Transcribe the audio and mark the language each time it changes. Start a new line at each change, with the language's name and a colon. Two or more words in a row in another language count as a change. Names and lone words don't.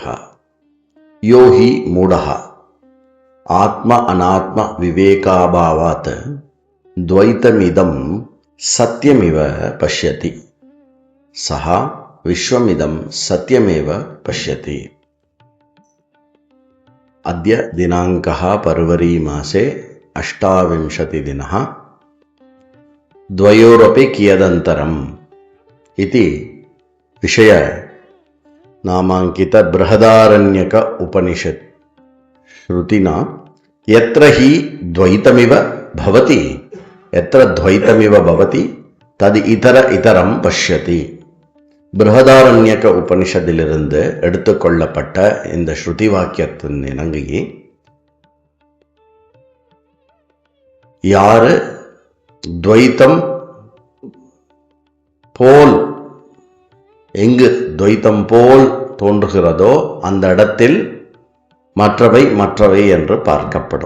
Sanskrit: यो हि मूढः आत्म अनात्म विवेकाभावात् द्वैतमिदं सत्यमिव पश्यति सः विश्वमिदं सत्यमेव पश्यति. अद्य दिनाङ्कः फरवरी मासे அஷ்டாவிंशति दिनः द्वयोरपि कियदन्तरम् इति विषय नामाङ्कित बृहदारण्यक उपनिषत् श्रुतिना यत्र हि द्वैतमिव भवति यत्र द्वैतमिव भवति तद् इतरं पश्यति.
Tamil: பிருஹதாரண்யக உபனிஷத்திலிருந்து எடுத்துக்கொள்ளப்பட்ட இந்த ஸ்ருதி வாக்கியத்தின் இணங்கி, யாரு துவைத்தம் போல், எங்கு துவைத்தம் போல் தோன்றுகிறதோ அந்த இடத்தில் மற்றவை என்று பார்க்கப்படும்.